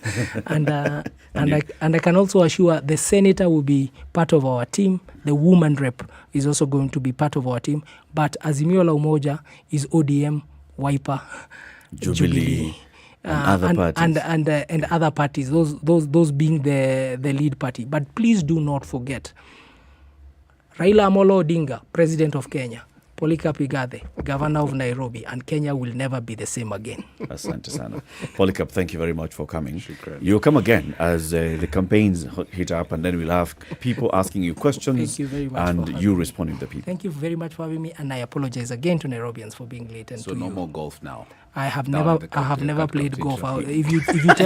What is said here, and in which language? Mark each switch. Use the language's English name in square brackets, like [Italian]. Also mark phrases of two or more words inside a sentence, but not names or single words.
[English] and I can also assure the senator will be part of our team. The woman rep is also going to be part of our team. But Azimio la Umoja is ODM, Wiper, Jubilee. And other parties. And other parties, those being the lead party. But please do not forget, Raila Amolo Odinga, President of Kenya, Polycarp Igathe, Governor of Nairobi, and Kenya will never be the same again. [Swahili] Asante sana. [English] Polycarp, thank you very much for coming. You'll come again as the campaigns heat up, and then we'll have people asking you questions. Thank you very much and you responding to people. Thank you very much for having me, and I apologize again to Nairobians for being late. And so no more golf now. I have never played golf. If you tell